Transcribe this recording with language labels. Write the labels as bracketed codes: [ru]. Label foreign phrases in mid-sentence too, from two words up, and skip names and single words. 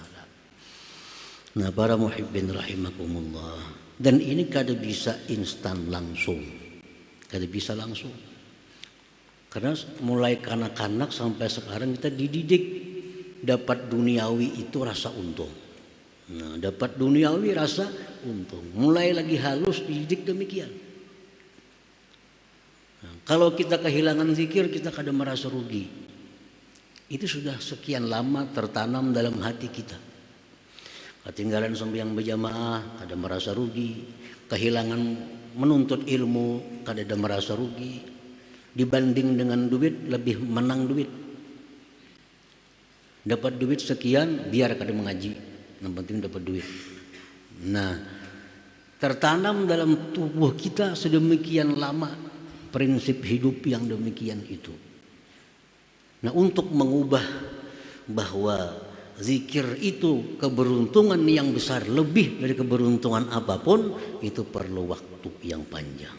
[bjn] Nah, [ar] para muhibbin rahimakumullah, [bjn] dan ini kada bisa instan langsung, kada bisa langsung, karena mulai kanak-kanak sampai sekarang kita dididik dapat duniawi itu rasa untung. Nah, dapat duniawi rasa untung, mulai lagi halus dididik demikian. Nah, kalau kita kehilangan zikir, kita kada merasa rugi. itu sudah sekian lama tertanam dalam hati kita. Ketinggalan sembahyang berjamaah, kada merasa rugi. Kehilangan menuntut ilmu, kada ada merasa rugi. Dibanding dengan duit, lebih menang duit. Dapat duit sekian, biar kada mengaji. Yang penting dapat duit. Nah, [id] tertanam dalam tubuh kita sedemikian lama prinsip hidup yang demikian itu. Nah, untuk mengubah bahwa zikir itu keberuntungan yang besar, lebih dari keberuntungan apapun, itu perlu waktu yang panjang.